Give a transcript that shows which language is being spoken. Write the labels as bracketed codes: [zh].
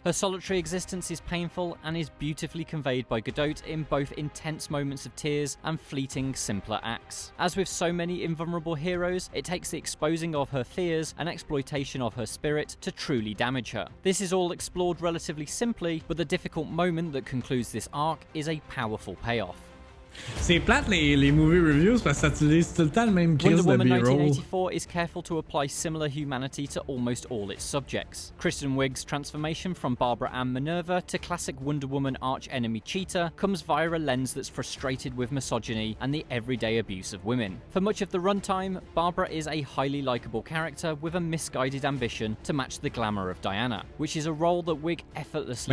[en] Her solitary existence is painful and is beautifully conveyed by Gadot in both intense moments of tears and fleeting, simpler acts. As with so many invulnerable heroes, it takes the exposing of her fears and exploitation of her spirit to truly damage her. This is all explored relatively simply, but the difficult moment that concludes this arc is a powerful payoff. [fr] C'est plate les movie reviews parce que ça utilise tout le temps le même [en] Wonder [fr] crise de [en] Woman B-roll. 1984 is careful to apply similar humanity to almost all its subjects. Kristen Wiig's transformation from Barbara Ann Minerva to classic Wonder Woman arch-enemy Cheetah comes via a lens that's frustrated with misogyny and the everyday abuse of women. For much of the runtime, Barbara is a highly likable character with a misguided ambition to match the glamour of Diana, which is a role that Wiig effortlessly